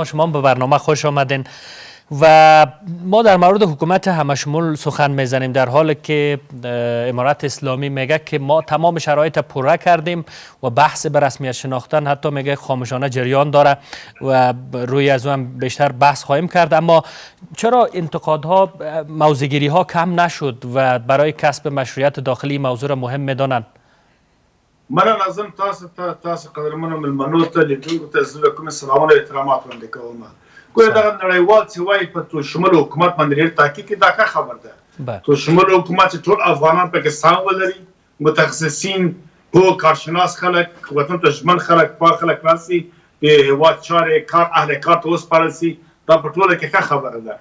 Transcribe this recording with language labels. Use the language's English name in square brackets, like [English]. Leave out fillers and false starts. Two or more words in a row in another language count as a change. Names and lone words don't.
[Persian] شما به برنامه خوش آمدین و ما در مورد حکومت همشمول سخن میزنیم، در حالی که امارت اسلامی میگه که ما تمام شرایط پوره کردیم و بحث به رسمیت شناختن حتی میگه خاموشانه جریان داره و روی از اون بیشتر بحث خواهیم کرد. اما چرا انتقادها، موضع‌گیری ها کم نشد و برای کسب مشروعیت داخلی موضوع را مهم میدانند؟ [Pashto] من لازم تاسو قدرمنو ملمنو ته لیدونکو ته زه کوم سلامونه احترامات وړاندې کوم. ګوره دغه نړیوال چې وایي په ټولشموله حکومت باندې ډېر تاکید کوي، دا ښه خبر ده. ټولشموله حکومت چې ټول افغانان پکې سهم ولري، متخصصین، پوه کارشناس خلک، وطن ته ژمن خلک، پوه خلک راسي، د هېواد چارې کار اهل کار ته وسپارل سي، دا په ټوله کې ښه خبره ده.